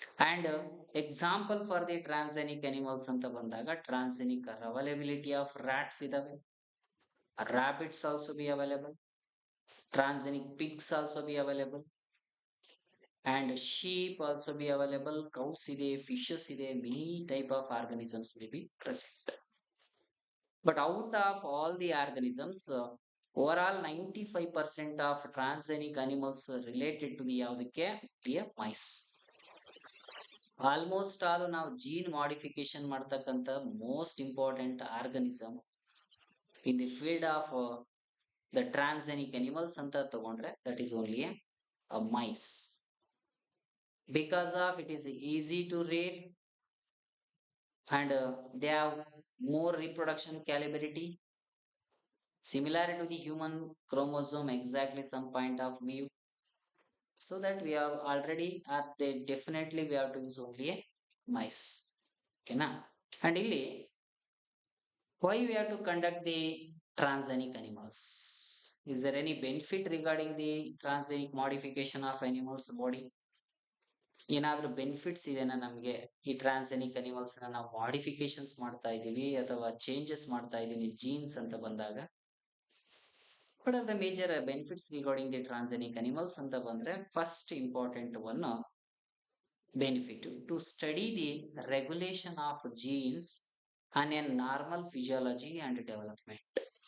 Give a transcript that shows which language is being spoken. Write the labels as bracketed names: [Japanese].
[English] and example for the transgenic animals [Kannada] ಅಂತ ಬಂದಾಗ [English] transgenic availability of rats [Kannada] ಇದಾವೆ, [English] rabbits also be available, transgenic pigs also be available, and sheep also be available, [Kannada] ಕೌಸ್ ಇದೆ, fishes ಇದೆ, [English] Many type of organisms will be present. But out of all the organisms, overall 95% of transgenic animals related to the [Kannada] ಯಾವುದಕ್ಕೆ [English] mice. Almost all [Kannada] ನಾವು [English] gene modification [Kannada] ಮಾಡ್ತಕ್ಕಂಥ [English] most important organism in the field of the transgenic animals [Kannada] ಅಂತ ತಗೊಂಡ್ರೆ [English] That is only a mice. Because of it is easy to rear and they have more reproduction capability similar to the human chromosome, exactly some point of view, so that we have already at the definitely we have to use only a mice. [Kannada] Okay na? [English] And [Kannada] illi [English] why we have to conduct the transgenic animals? Is there any benefit regarding the transgenic modification of animals body? [Kannada] ಏನಾದ್ರೂ benefits ಇದೆನಾ ನಮಗೆ ಈ transgenic animals ನಾವು modifications ಮಾಡ್ತಾ ಇದೀವಿ ಅಥವಾ changes ಮಾಡ್ತಾ ಇದೀವಿ ಜೀನ್ಸ್ ಅಂತ ಬಂದಾಗ? [English] What are the major benefits regarding the transgenic animals [Kannada] ಅಂತ ಬಂದ್ರೆ, [English] First important one benefit to study the regulation of genes on a normal physiology and development.